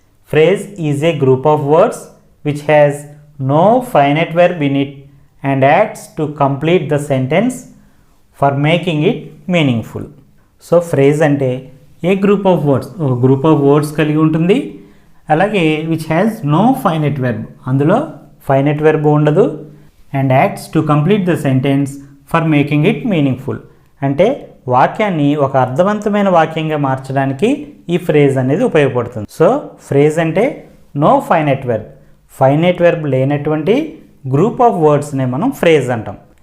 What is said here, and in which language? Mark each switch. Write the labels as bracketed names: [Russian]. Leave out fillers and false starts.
[English] Phrase is a group of words which has no finite verb in it and acts to complete the sentence for making it meaningful. [Telugu] So phrase అంటే ఏ group of words, ఒక group of words కలిగి ఉంటుంది. అలాగే [English] which has no finite verb, [Telugu] అందులో [English] finite verb [Telugu] ఉండదు. [English] and acts to complete the sentence for making it meaningful, [Telugu] అంటే వాక్యాన్ని ఒక అర్థవంతమైన వాక్యంగా మార్చడానికి ఈ ఫ్రేజ్ అనేది ఉపయోగపడుతుంది. సో ఫ్రేజ్ అంటే no finite verb, finite verb లేనటువంటి గ్రూప్ ఆఫ్ వర్డ్స్నే మనం ఫ్రేజ్ అంటాం.